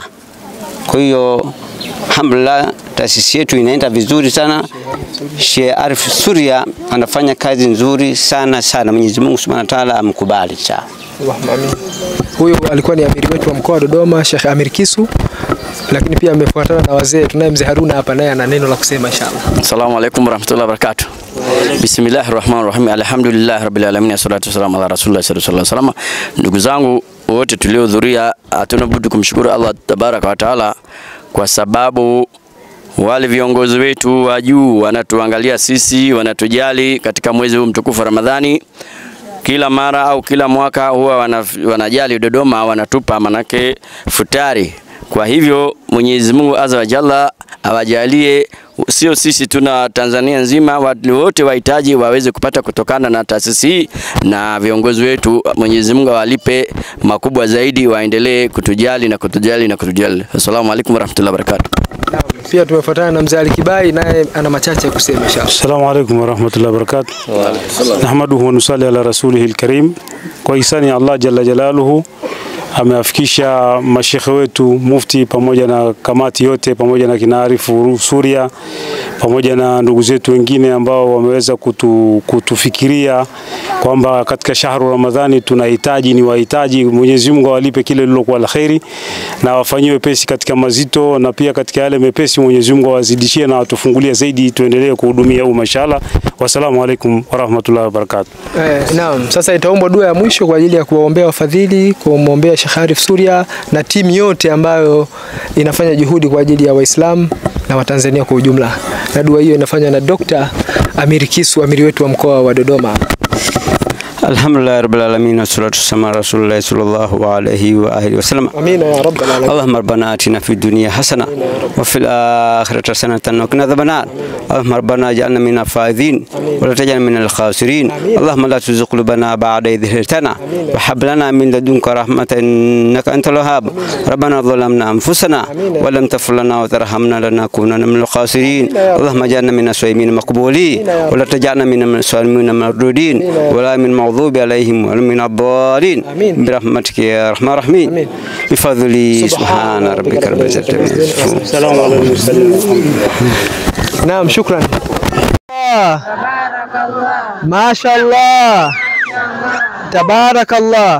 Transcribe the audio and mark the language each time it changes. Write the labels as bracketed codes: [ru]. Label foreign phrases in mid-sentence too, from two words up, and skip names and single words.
[sw] Kwa hiyo alhamdulillah, taasisi yetu inaenda vizuri sana. Sheikh Arif Suria anafanya kazi nzuri sana. Mwenyezi Mungu [ar] سبحانه وتعالى [sw] amkubali sana. Amin. Huyu alikuwa ni amiri wetu wa mkoa wa Dodoma, Sheikh Amir Kisu, lakini pia amefuatana na wazee. Tunaye mzee Haruna hapa, naye ana neno la kusema inshallah. [ar] السلام عليكم ورحمة الله وبركاته. بسم الله الرحمن الرحيم. الحمد لله رب العالمين، والصلاة والسلام على رسول الله صلى الله عليه وسلم. [sw] Ndugu zangu wote tuliohudhuria, hatuna budi kumshukuru Allah [ar] تبارك وتعالى [sw] kwa sababu wale viongozi wetu wa juu wanatuangalia sisi, wanatujali katika mwezi huu mtukufu Ramadhani. Kila mara au kila mwaka huwa wanajali Dodoma, wanatupa manake futari. Kwa hivyo Mwenyezi Mungu [ar] عز وجل [sw] awajalie, sio sisi tuna Tanzania nzima, watu wote wahitaji waweze kupata kutokana na taasisi hii, na viongozi wetu Mwenyezi Mungu awalipe makubwa zaidi, waendelee kutujali na kutujali na kutujali. [ar] السلام عليكم ورحمة الله وبركاته. [sw] Pia tumefuatana na mzee Ali Kibai, naye ana machache ya kusema inshallah. [ar] السلام عليكم ورحمة الله وبركاته. نحمده ونصلي على رسوله الكريم. [sw] Kwa hisani Allah [ar] جل جلاله [sw] ameafikisha mashekhe wetu mufti pamoja na kamati yote pamoja na kina Arif Suria pamoja na ndugu zetu wengine ambao wameweza kutufikiria kwamba katika [ar] شهر رمضان [sw] tunahitaji wahitaji. Mwenyezi Mungu awalipe kile lilokuwa la khairi na wafanyiwe pesi katika mazito, na pia katika yale mepesi Mwenyezi Mungu awazidishie na watufungulie zaidi, tuendelee kuhudumia mashallah. [ar] والسلام عليكم ورحمة الله وبركاته. [sw] Naam, sasa itaombwa dua ya mwisho kwa ajili ya kuwaombea wafadhili, kumwombea Sheikh Arif Suria na timu yote ambayo inafanya juhudi kwa ajili ya Waislamu na Watanzania kwa ujumla. Na dua hiyo inafanywa na Dr. Amir Kisu, amiri wetu wa mkoa wa Dodoma. [ar] الحمد لله رب العالمين، والصلاة والسلام على رسول الله صلى الله عليه وعلى آله وسلم. آمين يا رب العالمين. اللهم ربنا آتنا في الدنيا حسنة وفي الآخرة حسنة وقنا عذابا. اللهم ربنا اجعلنا من الفائزين ولا تجعلنا من الخاسرين. اللهم لا تزغ قلوبنا بعد إذ هديتنا وهب لنا من لدنك رحمة إنك أنت الوهاب. ربنا ظلمنا أنفسنا ولم تغفر لنا وترحمنا لنكونن من الخاسرين. اللهم اجعلنا من السالمين مقبولين ولا تجعلنا من السالمين مردودين ولا من المغضوب عليهم ولا من الضالين برحمتك يا ارحم الراحمين بفضل سبحان ربك رب العزة عما يصفون. السلام على المرسلين. نعم شكرا. Mashallah. Tabarakallah.